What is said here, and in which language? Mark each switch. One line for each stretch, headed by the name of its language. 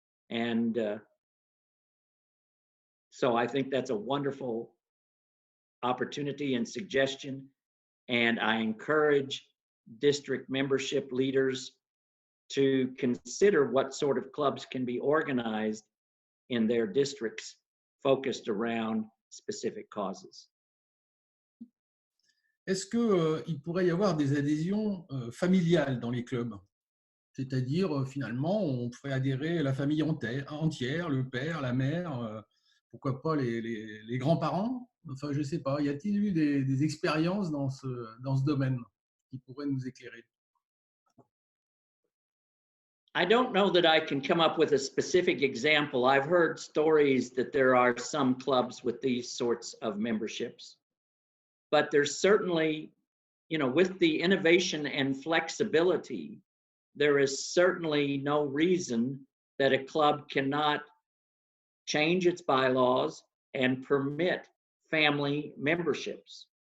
English: And so I think that's a wonderful opportunity and suggestion. And I encourage district membership leaders to consider what sort of clubs can be organized in their districts focused around specific causes.
French: Est-ce qu'il pourrait y avoir des adhésions familiales dans les clubs? C'est-à-dire, finalement, on ferait adhérer la famille entière, le père, la mère, pourquoi pas les grands-parents? Enfin, je ne sais pas. Y a-t-il eu des expériences dans ce domaine qui pourraient nous éclairer?
English: I don't know that I can come up with a specific example. I've heard stories that there are some clubs with these sorts of memberships. But there's certainly, you know, with the innovation and flexibility, there is certainly no reason that a club cannot change its bylaws and permit family memberships.